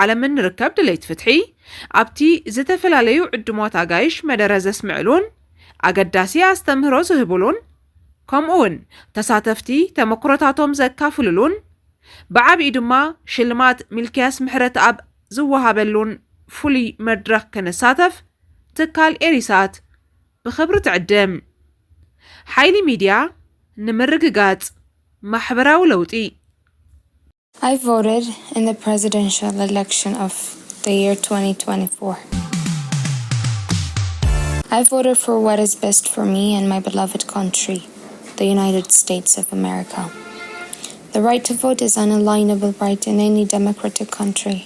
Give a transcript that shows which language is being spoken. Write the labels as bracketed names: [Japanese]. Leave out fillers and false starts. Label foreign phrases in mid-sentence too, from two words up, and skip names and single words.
[Tigrinya] ዓለም ንርከብ ድሌት ፍትሒ ኣብቲ ዝተፈላለዩ ዕድሞት ኣጋይሽ መደረ ዘስምዕሉን ኣገዳሲ ኣስተምህሮ ዝህቡሉን ከምኡውን ተሳተፍቲ ተመክሮታቶም ዘካፍሉሉን ብዓብዪ ድማ ሽልማት ሚልክያስ ምሕረት ኣብ ዝወሃበሉን ፍሉይ መድረኽ ክንሳተፍ ትካል ኤሪሳት ብኽብሪ ትዕድም። ሓይሊ ሚድያ ንምርግጋጽ ማሕበራዊ ለውጢ [English] I voted in the presidential election of the year 2024. I voted for what is best for me and my beloved country, the United States of America. The right to vote is an unalienable right in any democratic country.